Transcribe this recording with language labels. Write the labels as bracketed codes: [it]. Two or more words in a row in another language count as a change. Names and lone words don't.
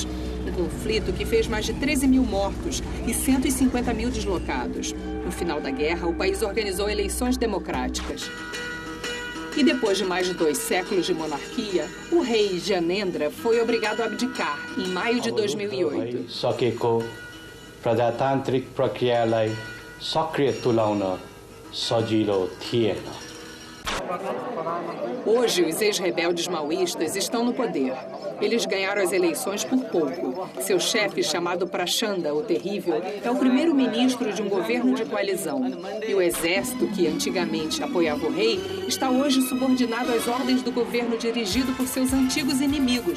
[pt] Um conflito que fez mais de 13 mil mortos e 150 mil deslocados. No final da guerra, o país organizou eleições democráticas. E depois de mais de 2 séculos de monarquia, o rei Gyanendra foi obrigado a abdicar em maio de 2008. [ne] सकेको प्रजातान्त्रिक प्रक्रियालाई सक्रिय तुल्याउन सजिलो थिएन [pt] Hoje, os ex-rebeldes maoístas estão no poder. Eles ganharam as eleições por pouco. Seu chefe, chamado Prachanda, o Terrível, é o primeiro-ministro de um governo de coalizão. E o exército, que antigamente apoiava o rei, está hoje subordinado às ordens do governo dirigido por seus antigos inimigos.